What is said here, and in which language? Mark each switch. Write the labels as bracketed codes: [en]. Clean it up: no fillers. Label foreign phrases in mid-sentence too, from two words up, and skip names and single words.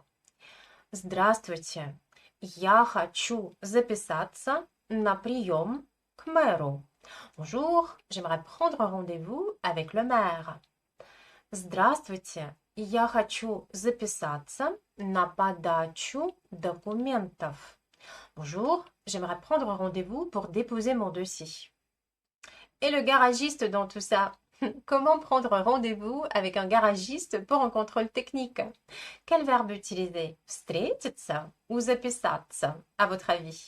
[ru] Здравствуйте, я хочу записаться на прием к мэру. [fr] Bonjour, j'aimerais prendre rendez-vous avec le maire. [ru] Здравствуйте, я хочу записаться на подачу документов. [fr] Bonjour, j'aimerais prendre rendez-vous pour déposer mon dossier. Et le garagiste dans tout ça? Comment prendre rendez-vous avec un garagiste pour un contrôle technique? Quel verbe utiliser? Встретиться ou записаться, à votre avis?